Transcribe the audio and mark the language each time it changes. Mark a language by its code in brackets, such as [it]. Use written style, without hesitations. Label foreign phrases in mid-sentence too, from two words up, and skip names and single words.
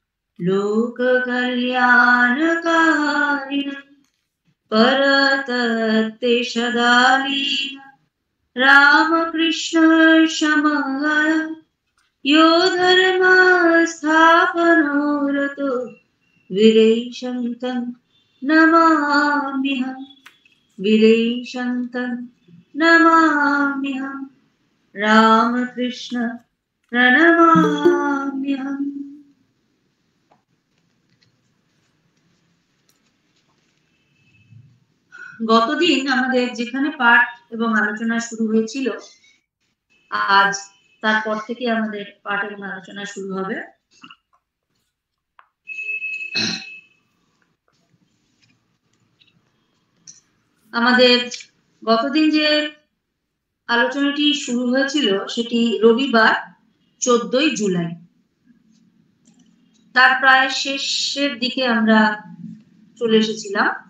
[sa] लोककल्याणकारिणं परतत्ते सदा लीला रामकृष्ण समगल यो धर्म स्थापनोरतो वीरैशन्तं नमाम्यहं वीरैशन्तं नमाम्यहं रामकृष्ण प्रणमाम्यहम्। [bn] গতদিন আমাদের যেখানে পাঠ এবং আলোচনা শুরু হয়েছিল, আজ তারপর থেকে আমাদের পাঠ এবং আলোচনা শুরু হবে। আমাদের গতদিন যে আলোচনাটি শুরু হয়েছিল সেটি রবিবার 14ই জুলাই, তার প্রায় শেষের দিকে আমরা চলে এসেছিলাম।